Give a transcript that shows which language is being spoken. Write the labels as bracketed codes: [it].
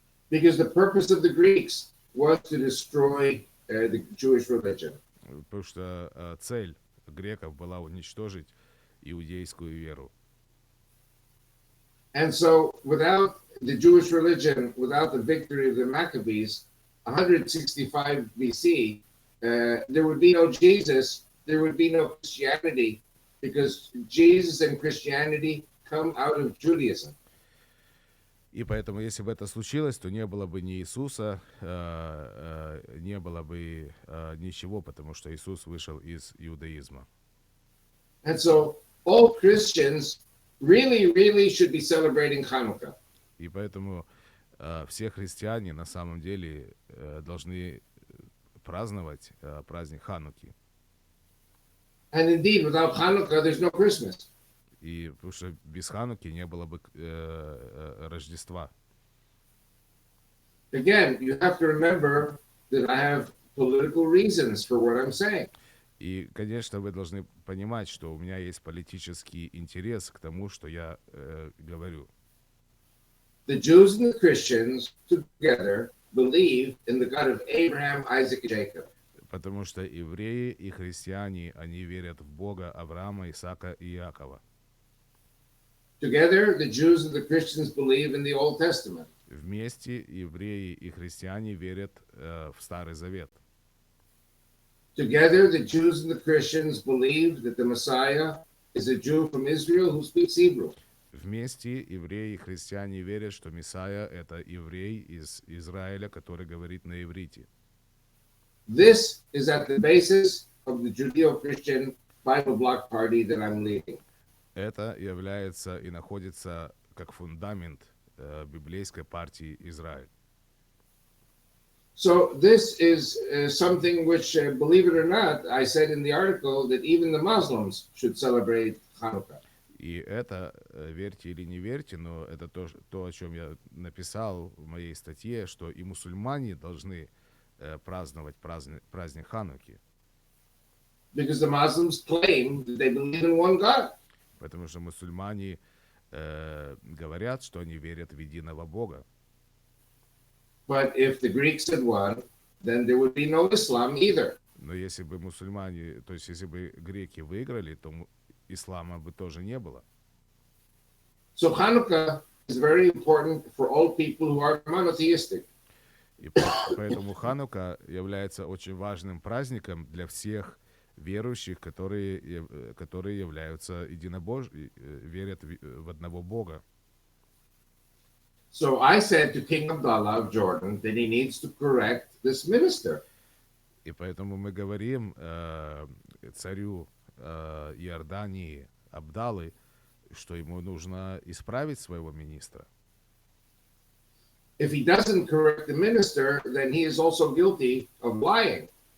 [en] Because the purpose of the Greeks was to destroy the Jewish religion. [ru] Потому что цель греков была уничтожить иудейскую веру. [en] And so without the Jewish religion, without the victory of the Maccabees, 165 BC, there would be no Jesus, there would be no Christianity, because Jesus and Christianity come out of Judaism. [ru] И поэтому, если бы это случилось, то не было бы ни Иисуса, не было бы ничего, потому что Иисус вышел из иудаизма. [en] And so all Christians really should be celebrating Hanukkah. [ru] И поэтому все христиане на самом деле должны праздновать праздник Хануки. [en] And indeed, without Hanukkah, there's no Christmas. [ru] И потому что без Хануки не было бы Рождества. [en] Again, you have to remember that I have political reasons for what I'm saying. [ru] И, конечно, вы должны понимать, что у меня есть политический интерес к тому, что я говорю. [en] The Jews and the Christians together believe in the God of Abraham, Isaac, and Jacob. [ru] Потому что евреи и христиане, они верят в Бога Авраама, Исаака и Иакова. [en] Together, the Jews and the Christians believe in the Old Testament. [ru] Вместе евреи и христиане верят в Старый Завет. [en] Together, the Jews and the Christians believe that the Messiah is a Jew from Israel who speaks Hebrew. [ru] Вместе евреи и христиане верят, что Мессия — это еврей из Израиля, который говорит на иврите. [en] This is at the basis of the Judeo-Christian Bible Bloc Party that I'm leading. [ru] Это является и находится как фундамент библейской партии Израиль. [en] So this is something which, believe it or not, I said in the article that even the Muslims should celebrate Hanukkah. [ru] И это, верьте или не верьте, но это то, о чем я написал в моей статье, что и мусульмане должны праздновать праздник Хануки. [en] Because the Muslims claim that they believe in one God. [ru] Потому что мусульмане говорят, что они верят в единого Бога. [en] But if the Greeks had won, then there would be no Islam either. [ru] Но если бы мусульмане, то есть если бы греки выиграли, то ислама бы тоже не было. [en] So Hanukkah is very important for all people who are monotheistic. [ru] И поэтому Ханука является очень важным праздником для всех верующих, которые являются верят в одного Бога. [en] So I said to King Abdullah of Jordan that he needs to correct this minister. [ru] И поэтому мы говорим царю Иордании Абдалы, что ему нужно исправить своего министра. [en] If he doesn't correct the minister, then he is also guilty of lying.